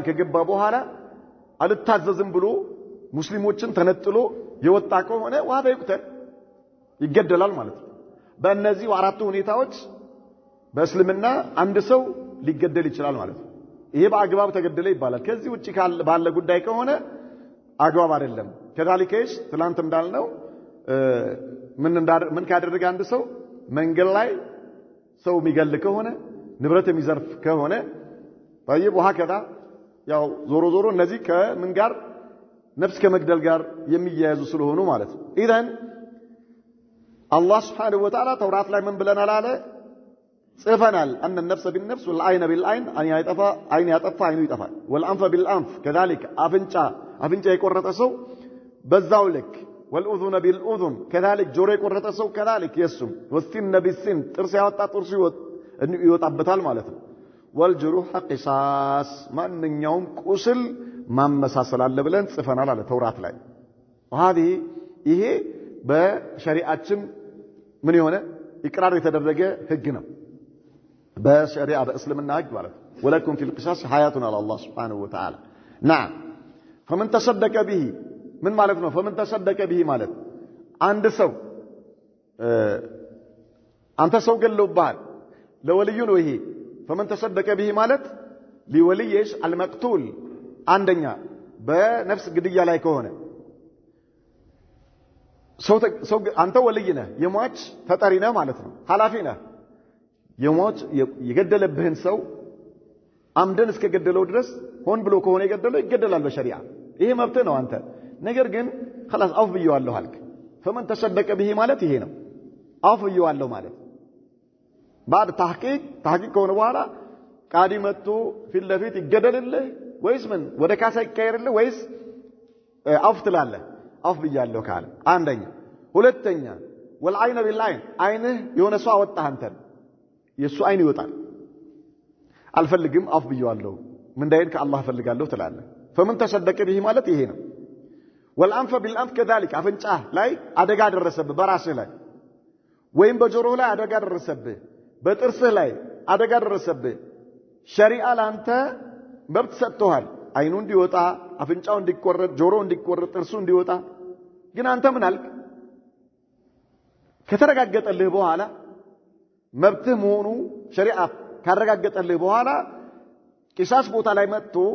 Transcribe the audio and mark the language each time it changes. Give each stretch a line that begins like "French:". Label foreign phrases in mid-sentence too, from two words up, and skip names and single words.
Amharic: ከገባ በኋላ አልታዘዝም ብሎ ሙስሊሞችን ተነጥሎ የወጣ ከሆነ ዋዳ ይገደላል ማለት ነው በእነዚህ አራቱ ሁኔታዎች በእስልምና አንድ ሰው ሊገደል ይችላል ማለት ነው ይሄ በአግባብ ተገደለ ይባላል ከዚህ ውጪ ባለ ጉዳይ ከሆነ አግባብ አይደለም ከዳሊከሽ ትላንት እንዳልነው ምን ካደረገ አንድ ሰው መንገድ ላይ ሰው የሚገል ከሆነ ንብረት የሚዘርፍ ከሆነ
Arabic: طيب وهكذا
Amharic: ያው ዞሮ እነዚህ ከምን ጋር ነፍስ ከመግደል ጋር የሚያያዙ ስለሆኑ ማለት ነው ኢዳን አላህ
Arabic: سبحانه وتعالى
Amharic: ተውራት ላይ ምን ብለናል አለ ጽፈናል
Arabic: أن النفس بالنفس والعين بالعين
Amharic: አይን ያጠፋ አይኑ ይጠፋል
Arabic: والأنف بالأنف كذلك
Amharic: አፍንጫ የቆረጠ ሰው በዛው ልክ
Arabic: والأذن بالأذن كذلك
Amharic: ጆሮ የቆረጠ ሰው
Arabic: كذلك يسم والسن بالسن
Amharic: ጥርስ ያወጣ ጥርሱ ይወጣበታል ማለት ነው
Arabic: والجروح قصاص
Amharic: ማንኛውም ቁስል ማመሳሰል አለ ብለን ጽፈናል አለ ተውራት ላይ وهذه ይሄ በሸሪዓችን ምን የሆነ ኢቅራር የተደረገ ህግ ነው በሸሪዓ በእስልምና ህግ ማለት
Arabic: ولكم في القصاص حياة على الله سبحانه وتعالى نعم فمن تصدق به
Amharic: ምን ማለት ነው
Arabic: فمن تصدق به
Amharic: ማለት አንድ ሰው አንተ ሰው ገለውባል ለወልዩ ነው ይሄ
Arabic: فمن تصدق به
Amharic: ማለት ሊወልይሽ المقتول አንደኛ በነፍስ ግድያ ላይ ከሆነ ሰው አንተ ወልይ ነህ የሟች ተጠሪ ነህ ማለት ነው ሐላፊ ነህ የሟች የገደለብህን ሰው አምደን እስከገደለው ድረስ ሆን ብሎ ከሆነ የገደለው ይገደላል በሸሪዓ ይሄ መብት ነው አንተ ነገር ግን خلاص አፍ ብየዋለሁ አልክ
Arabic: فمن تصدق به
Amharic: ማለት ይሄ ነው አፍ ብየዋለሁ ማለት
Arabic: بعد تحقيق
Amharic: ከሆነ በኋላ ቃዲ መጥቶ ፊት ለፊት ይገደልልህ ወይስ ምን ወደ ካሳ ይቀየርልህ ወይስ አፍ ትላለህ አፍ ብያለሁ ካለ አንደኛ ሁለተኛ
Arabic: والعين بالعين
Amharic: አይንህ የሆነ ሰው አወጣህ አንተ የሱ አይን ይወጣል አልፈልግም አፍ ብየዋለሁ ምን ዳይን ከአላህ ፈልጋለሁ ትላለህ
Arabic: فمن تصدق به
Amharic: ማለት ይሄ ነው
Arabic: والأنف بالأنف كذلك
Amharic: አፍንጫ ላይ አደጋ ደረሰብህ በራስህ ላይ ወይም በጆሮህ ላይ አደጋ ደረሰብህ በጥርስህ ላይ አደጋ ደረሰብህ ሸሪዓ ላንተ መብት ሰጥቷል አይኑ እንዲወጣ አፍንጫው እንዲቆረጥ ጆሮ እንዲቆረጥ ጥርሱ እንዲወጣ ግን አንተ ምን አልክ ከተረጋገጠልህ በኋላ መብትህ መሆኑ ሸሪዓ ካረጋገጠልህ በኋላ ቂሳስ ቦታ ላይ መጥቶ